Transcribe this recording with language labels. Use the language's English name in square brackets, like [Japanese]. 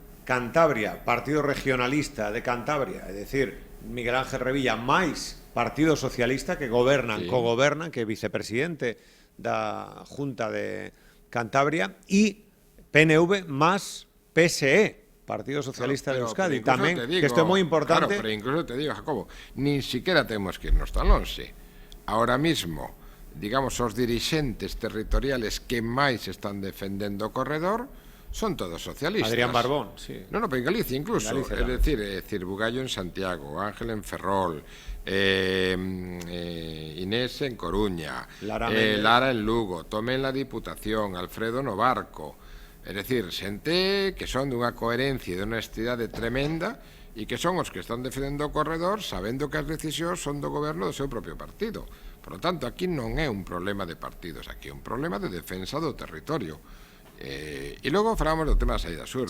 [Galician] Cantabria, Partido Regionalista de Cantabria, é dicir, Miguel Ángel Revilla máis Partido Socialista, que gobernan, cogobernan, que é vicepresidente da Junta de Cantabria, e PNV máis PSE, Partido Socialista de Euskadi, tamén, que isto é moi importante. Claro, pero incluso te digo, Jacobo, nin siquiera temos que irnos tan lonxe. Ahora mismo, digamos, os dirixentes territoriales que máis están defendendo o corredor son todos socialistas. Adrián Barbón, sí. [Spanish] No, pero en Galicia incluso. Es decir, Bugallo en Santiago, Ángel en Ferrol, Inés en Coruña, Lara en Lugo, Tomé en la Diputación, Alfredo no Barco. [Galician] Es decir, xente que son dunha coherencia e dunha honestidade tremenda e que son os que están defendendo o corredor sabendo que as decisións son do goberno do seu propio partido. Por lo tanto, aquí non é un problema de partidos, aquí é un problema de defensa do territorio. E logo falamos do tema da saída sur.